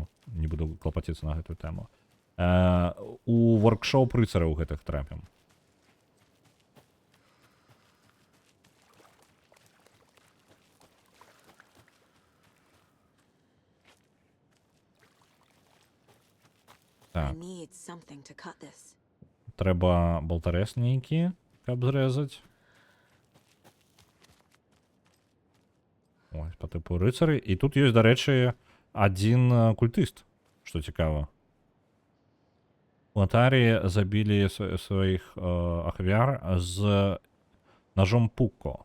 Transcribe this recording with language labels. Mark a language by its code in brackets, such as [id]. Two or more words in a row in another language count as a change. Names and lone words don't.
[be] Не буду клапаціцца на гэтую тэму. У воркшоп рыцараў гэтых трапім. [en] I [be] Так. [en] need something to cut this. [be] Трэба болтарэс нейкі, каб зрэзаць. Ось, по типу рыцары. І тут ёсць, дарэчы, адзін культыст, што цікава. У Атарі забілі сваіх ахвяр з ножом Пукко.